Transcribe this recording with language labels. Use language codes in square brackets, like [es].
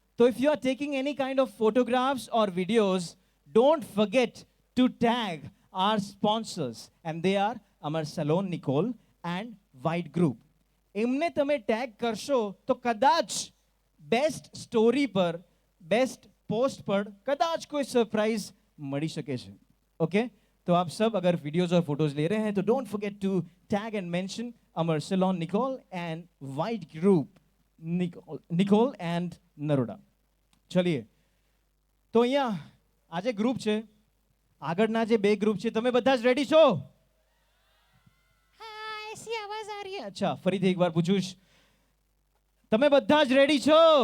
[en] તો if you are taking any kind of photographs or videos, don't forget to tag our sponsors and they are Amar salon Nikol and white group. [gu] એમને તમે tag કરશો તો કદાચ best story પર, best post પર કદાચ કોઈ સરપ્રાઇઝ મળી શકે છે। [hi] ઓકે, तो आप सब अगर वीडियोस और फोटोज ले रहे हैं तो [en] don't forget to tag and mention [hi] Amar salon Nicol and white group, Nicol and Naroda. [gu] चलिए, तो અહીંયા આજે ગ્રુપ છે, આગળના જે 2 ગ્રુપ છે, તમે બધા જ રેડી છો? [hi] हाँ, ऐसी आवाज आ रही है। [gu] अच्छा, ફરીથી એકવાર પૂછું, તમે બધા જ રેડી છો?